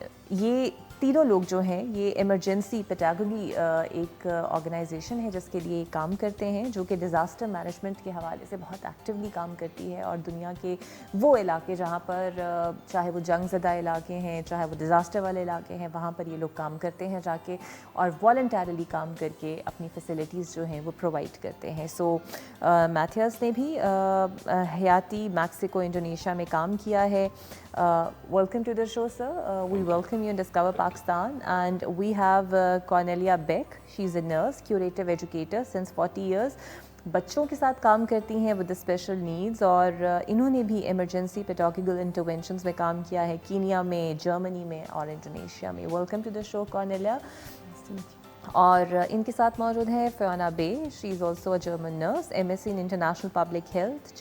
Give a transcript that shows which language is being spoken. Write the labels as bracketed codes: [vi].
[ur] یہ تینوں لوگ جو ہیں یہ ایمرجنسی پیڈاگوگی ایک آرگنائزیشن ہے جس کے لیے کام کرتے ہیں، جو کہ ڈیزاسٹر مینجمنٹ کے حوالے سے بہت ایکٹیولی کام کرتی ہے. اور دنیا کے وہ علاقے جہاں پر چاہے وہ جنگ زدہ علاقے ہیں، چاہے وہ ڈیزاسٹر والے علاقے ہیں، وہاں پر یہ لوگ کام کرتے ہیں جا کے، اور والنٹیرلی کام کر کے اپنی فیسلٹیز جو ہیں وہ پرووائڈ کرتے ہیں. سو میتھیس نے بھی حیاتی میکسیکو انڈونیشیا میں کام کیا ہے. [en] Welcome to the show, sir. We welcome you in Discover Pakistan. And we have Cornelia Beck. She's a nurse, curative educator since 40 years. [ur] بچوں کے ساتھ کام کرتی ہیں ود اسپیشل نیڈز، اور انہوں نے بھی ایمرجنسی پیڈاگوگل انٹرونشنز میں کام کیا ہے، کینیا میں، جرمنی میں اور انڈونیشیا میں. [en] welcome to the show [ur] Cornelia. اور ان کے ساتھ موجود ہیں فیونا بے. [en] She is also a German nurse, M S C in international public health.